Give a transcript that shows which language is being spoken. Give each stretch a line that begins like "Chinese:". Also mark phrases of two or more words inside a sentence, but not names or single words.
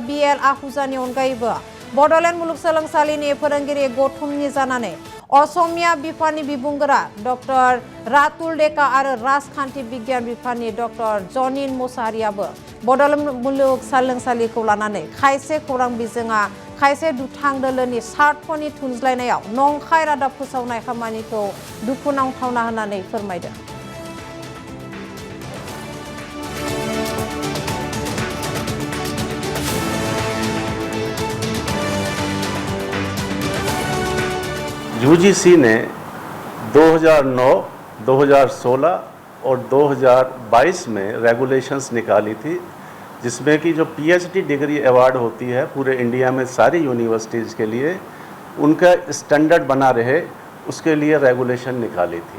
Bodo: BL आहुजानि अनगायैबो बड'लेण्ड मुलुगसोलोंसालिनि फोरोंगिरि गौथुमनि जानानै असमिया बिफाननि बिबुंगोरा डक्टर रातुल डेका आरो राजखान्थि बिगियान बिफाननि डक्टर जनिन मोसाहारियाबो बड'लेण्ड मुलुगसोलोंसालिखौ लानानै खायसे खौरां बिजोङा खायसे दुथां दोलोनि स्वार्थनि थुनज्लायनायाव नंखाय रादाब फोसावनाय खामानिखौ दुखुनांथावना होननानै फोरमायदों।
Hindi: UGC ने 2009, 2016 और 2022 में रेगुलेशंस निकाली थी जिसमें कि जो
English: PhD degree award
Hindi: होती है पूरे इंडिया में सारी यूनिवर्सिटीज़ के लिए उनका स्टैंडर्ड बना रहे उसके लिए रेगुलेशन निकाली थी।